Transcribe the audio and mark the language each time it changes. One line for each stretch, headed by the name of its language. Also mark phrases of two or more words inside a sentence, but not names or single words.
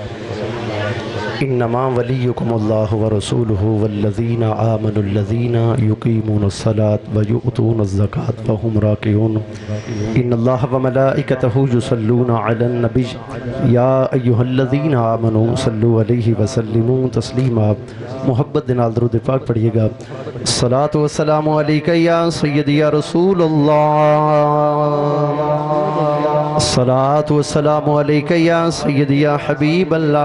Arabic: انما ولیکم اللہ ورسولہ والذین آمنوا الذین یقیمون الصلاة ویؤتون الزکاة وهم راکعون۔ ان اللہ وملائکتہ یصلون علی النبی یا ایہا الذین آمنوا صلوا علیہ وسلموا تسلیما۔
Punjabi: محبت دنال درود پاک پڑھئے گا۔
Arabic: الصلاة والسلام علیکہ یا سیدی یا رسول اللہ، الصلاة والسلام علیکہ یا سیدی یا حبیب اللہ۔